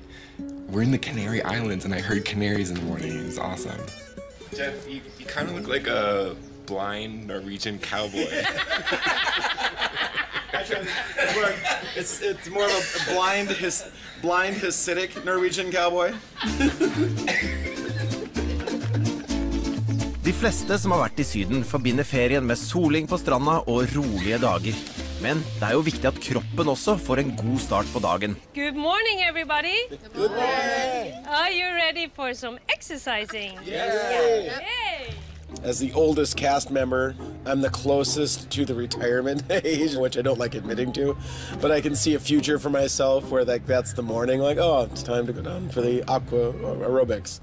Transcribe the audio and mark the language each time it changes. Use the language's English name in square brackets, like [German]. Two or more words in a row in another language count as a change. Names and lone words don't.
[English] We're in the Canary Islands and I heard canaries in the morning. It was awesome. Jeff, you kind of look like a blind Norwegian cowboy. It's more of a blind Hasidic Norwegian cowboy. [Norwegian] De fleste som har vært I Syden forbinder ferien med soling på stranda og rolige dager. Men det jo viktig at kroppen også får en god start på dagen. [English] Good morning, everybody. Good morning. Are you ready for some exercising? Yay. Yay. As the oldest cast member, I'm the closest to the retirement age, which I don't like admitting to. But I can see a future for myself where that's the morning, like, oh, it's time to go down for the aqua aerobics.